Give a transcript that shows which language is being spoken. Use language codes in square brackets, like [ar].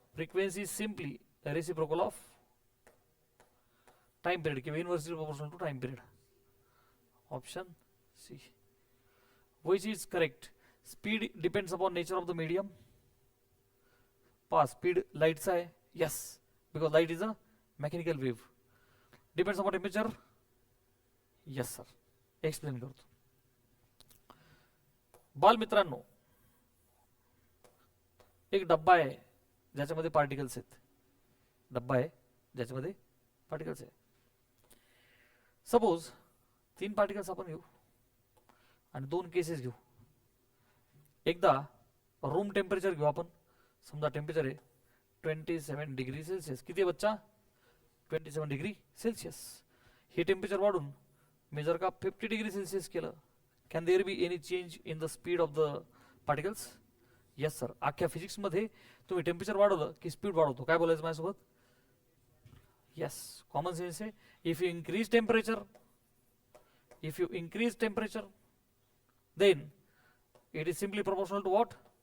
[en] Frequency is simply reciprocal of time period किंवा inversely proportional to time period. Option C. Which is correct? Speed depends upon nature of the medium. [mr] Speed light चा आहे. [en] Yes, because light is a mechanical wave. Depends upon temperature. Yes sir. [mr] Explain करतो. बाल मित्रांनो, एक डब्बा आहे ज्याच्यामध्ये particles आहेत. डब्बा आहे ज्याच्यामध्ये पार्टिकल्स आहे. सपोज 3 पार्टिकल्स आपण घेऊ आणि 2 केसेस घेऊ. एकदा रूम टेम्परेचर घेऊ आपण. समजा टेम्परेचर आहे 27 डिग्री सेल्सिअस. किती आहे बच्चा? 27 डिग्री सेल्सिअस. हे टेम्परेचर वाढून मी जर का 50 डिग्री सेल्सिअस केलं, [en] Can there be any change in the speed of the particles? Yes sir. [mr] अख्ख्या फिजिक्समध्ये तुम्ही टेम्परेचर वाढवलं की स्पीड वाढवतो. काय बोलायचं माझ्यासोबत? येस, कॉमन सेन्स आहे. [en] If you increase temperature then it is simply proportional to what?